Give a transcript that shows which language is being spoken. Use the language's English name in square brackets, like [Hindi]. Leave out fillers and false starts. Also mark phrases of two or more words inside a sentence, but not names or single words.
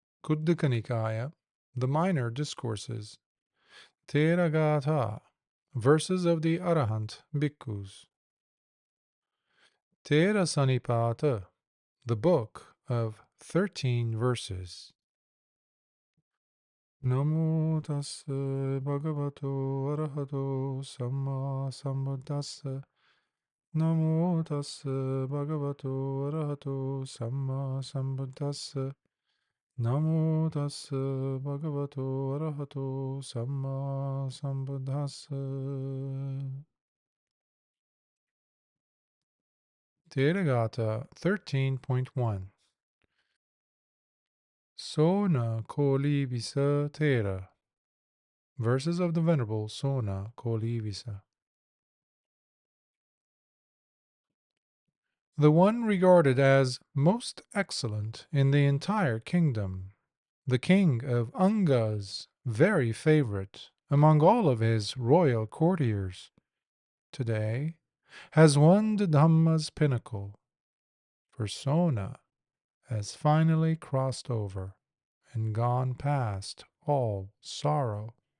[English] Khuddaka Nikaya, the Minor Discourses, Theragāthā, Verses of the Arahant Bhikkhus, Terasanipāta, the Book of 13 Verses. [Pali] Namo tassa bhagavato arahato samma sambuddhassa. Namo tassa bhagavato arahato samma sambuddhassa. Namo tassa bhagavato arahato samma sambuddhassa. [English] Theragāthā 13.1 Soṇa Koḷivisa Thera. Verses of the Venerable Soṇa Koḷivisa. The one regarded as most excellent in the entire kingdom, the king of Anga's very favorite among all of his royal courtiers, today has won the Dhamma's pinnacle, for Soṇa has finally crossed over and gone past all sorrow.